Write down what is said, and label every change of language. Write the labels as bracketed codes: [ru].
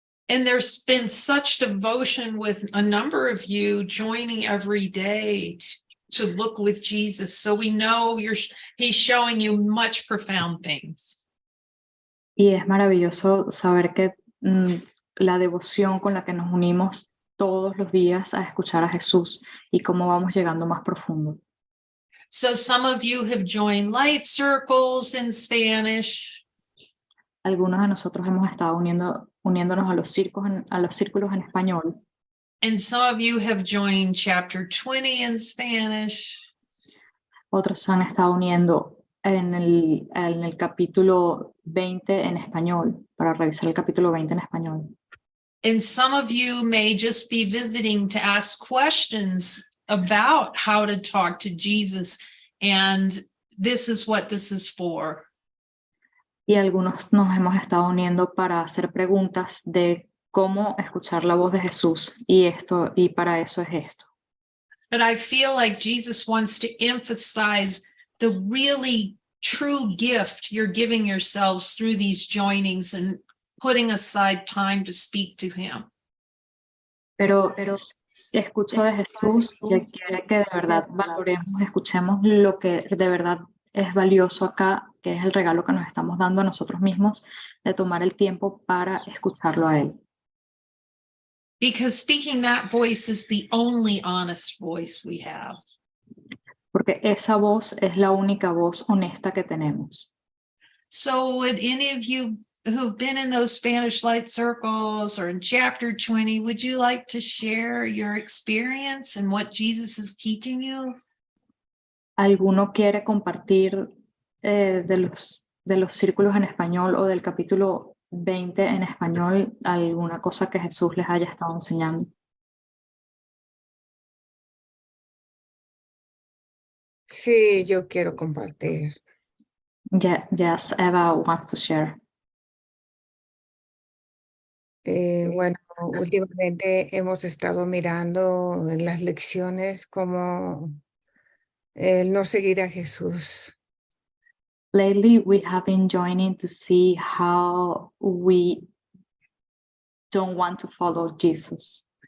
[en] And there's been such devotion with a number of you joining every day to look with Jesus. So we know he's showing you much profound things. [es] Y es maravilloso saber que la devoción con la que nos unimos todos los días a escuchar a Jesús y cómo vamos llegando más profundo. [en] So some of you have joined light circles in Spanish. [es] Algunos de nosotros hemos estado uniéndonos a los círculos en español. [en] And some of you have joined chapter 20 in Spanish. [es] Otros se han estado uniendo en el capítulo 20 en español, para revisar el capítulo 20 en español. [en] And some of you may just be visiting to ask questions about how to talk to Jesus. And this is what this is for. [es] Y algunos nos hemos estado uniendo para hacer preguntas de cómo escuchar la voz de Jesús, y para eso es esto. [en] But I feel like Jesus wants to emphasize the really true gift you're giving yourselves through these joinings and putting aside time to speak to him. [es] Pero escucho de Jesús que quiere que de verdad valoremos, escuchemos lo que de verdad es valioso acá, que es el regalo que nos estamos dando a nosotros mismos, de tomar el tiempo para escucharlo a él. [en] Because speaking that voice is the only honest voice we have. [es] Porque esa voz es la única voz honesta que tenemos. [en] So would any of you who've been in those Spanish light circles or in chapter 20, would you like to share your experience and what Jesus is teaching you? [es] ¿Alguno quiere compartir de los círculos en español o del capítulo 20 en español alguna cosa que Jesús les haya estado enseñando? Sí, yo quiero compartir. [en] Yes, Eva wants to share. [es] Bueno, últimamente hemos estado mirando en las lecciones como el no seguir a Jesús. [en] Lately, we have been joining to see how we don't want to follow Jesus.